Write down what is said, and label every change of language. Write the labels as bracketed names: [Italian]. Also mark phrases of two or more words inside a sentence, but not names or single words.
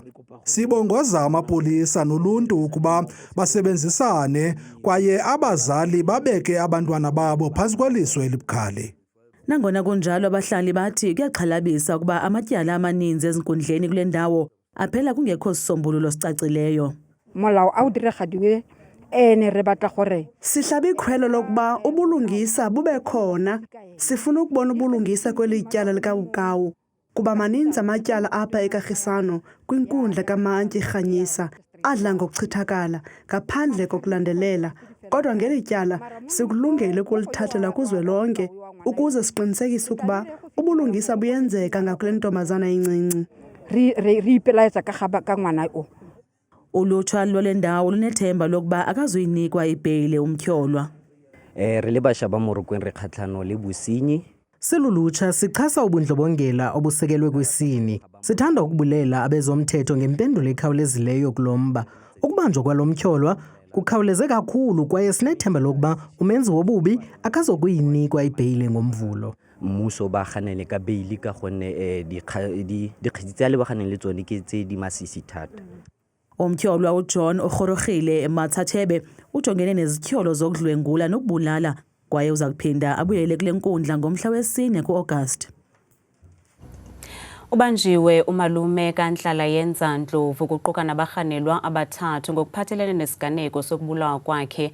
[Xhosa] Sibongoza amapolisa noluntu ukuba basebenzisane kwaye abazali babeke abantwana babo phantsi kweliso elibukhali. Nangona kunjalo abahlali bathi kuyaxhalabisa ukuba amatyala amaninzi ezinkundleni kule ndawo aphela kungekho sisombululo sicacileyo. [Tswana] Molao a o diragadiwe re batla gore [Xhosa] sihlaba ikhwelo lokuba ubulungisa bube khona. Sifuna ukubona ubulungisa kweli tyala likaBukawu kuba maninzi amatyala apha eKagisano kwinkundla kaMantyi Rhanyisa adla ngokuchithakala ngaphandle kokulandelela. Kodwa ngeli tyala sikulungele ukulithathela kuzwelonke ukuze siqinisekise ukuba ubulungisa buyenzeka ngakule ntombazana incinci. [Tswana] Re ipelaetsa ka ngwana o. [Xhosa] Ulutsha lwale ndawo lunethemba lokuba akazuyinikwa ibheyile umtyholwa. [Tswana] Re le bašwa ba Morokweng re kgatlhano le bosenyi. [Xhosa] Silulutsha sichasa ubundlobongela obusekelwe kwisini. Sithanda ukubulela abezomthetho ngempendulo ekhawulezileyo kulomba. Ukubanjwa kwalo mtyholwa kukhawuleze kakhulu kwaye sinethemba lokuba umenzi wobubi akazokuyinikwa ibheyile ngomvulo. [Tswana] Mmuso ba ganele ka beyili ka gonne dikgetsi tse a lebaganeng le tsone ke tse di masisi thata. [Xhosa] Umtyholwa uJohn Ogorogile Mathathebe ujongene nezityholo zokudlwengula nokubulala kwaye uza kuphinda abuyele kule nkundla ngomhla wesi-4 ku-August. Ubanjiwe umalume kaNhlala Yenza Ndlovu kuquka nabarhanelwa abathathu ngokuphathelene nesiganeko sokubulawa kwakhe.